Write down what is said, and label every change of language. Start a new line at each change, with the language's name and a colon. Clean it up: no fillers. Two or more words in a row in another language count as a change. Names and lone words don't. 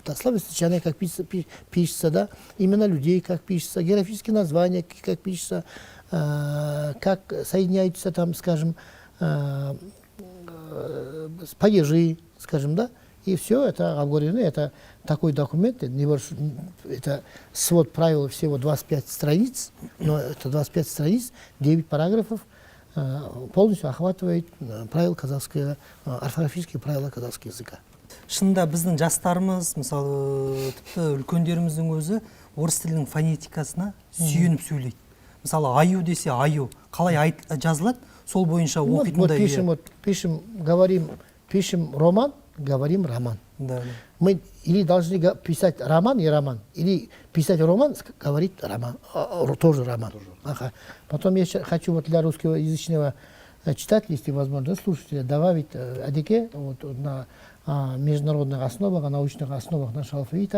Russian: Да, словосочетание, как пишется, да, имена людей, как пишется, географические названия, как пишется, как соединяются там, скажем, падежи, скажем, да, и все это обговорено, это такой документ, это свод правил всего 25 страниц, но это 25 страниц, 9 параграфов полностью охватывает правила казахского, орфографические правила казахского языка.
Kazakh: Шынында біздің жастарымыз, мысалы, тіпті үлкендеріміздің өзі орыс тілінің фонетикасына сүйеніп сөйлейді. Мысалы, аю десе аю, қалай жазылады, сол бойынша оқитындай.
Russian: Пишем роман, говорим роман. Да. Мы или должны писать роман и роман, или писать роман, говорить роман, тоже роман. Ага. Потом я хочу вот для русскоязычного читателя, если возможно, слушателя, добавить адеке вот, на международных основах, на научных основах нашего алфавита.